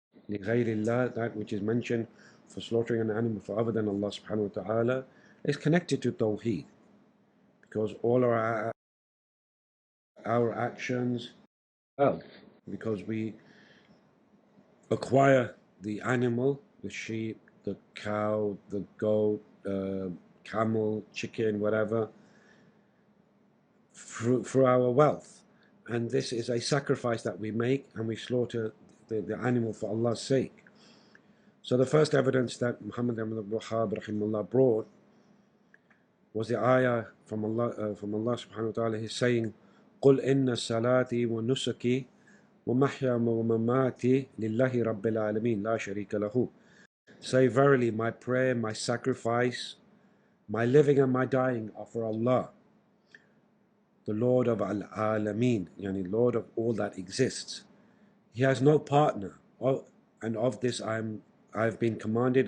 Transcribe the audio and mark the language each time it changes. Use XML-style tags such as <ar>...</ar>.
<ar>لِغَيْرِ</ar> <en>that which is mentioned for slaughtering an animal for other than Allah subhanahu wa ta'ala is connected to Tawheed, because all our actions, because we acquire the animal, the sheep, the cow, the goat, camel, chicken, whatever, through our wealth. And this is a sacrifice that we make, and we slaughter the animal for Allah's sake. So the first evidence that Muhammad ibn Abdul-Wahhāb rahimahullah brought was the ayah from Allah subhanahu wa ta'ala. He's saying,</en> <ar>قُلْ إِنَّ الصَّلَاةِ وَنُسُكِي وَمَحْيَايَ وَمَمَاتِي لِلَّهِ رَبِّ الْعَالَمِينَ لَا شَرِيكَ لَهُ.</ar> <en>Say, verily, my prayer, my sacrifice, my living and my dying are for Allah, the Lord of al-Alameen, yani Lord of all that exists. He has no partner, and of this I have been commanded.</en>